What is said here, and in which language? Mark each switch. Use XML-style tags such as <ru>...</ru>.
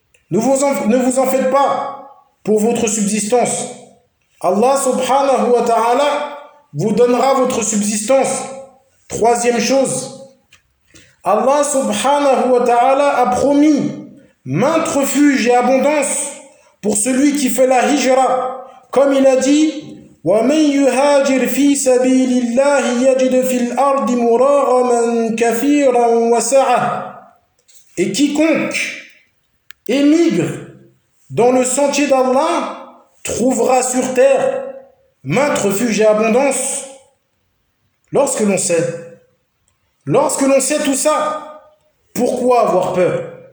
<fr>Ne vous en faites pas pour votre subsistance. Allah subhanahu wa ta'ala vous donnera votre subsistance. Troisième chose, Allah subhanahu wa ta'ala a promis maintes refuges et abondance pour celui qui fait la hijra. Comme il a dit,</fr> <ar>وَمَنْ يُهَاجِرْ فِي سَبِيلِ اللَّهِ يَجِدْ فِي الْأَرْضِ مُرَاغَمًا كَثِيرًا وَسَعَةً.</ar> <fr>Et quiconque émigre dans le sentier d'Allah trouvera sur terre maintes refuges et abondance. Lorsque l'on sait tout ça, pourquoi avoir peur?</fr>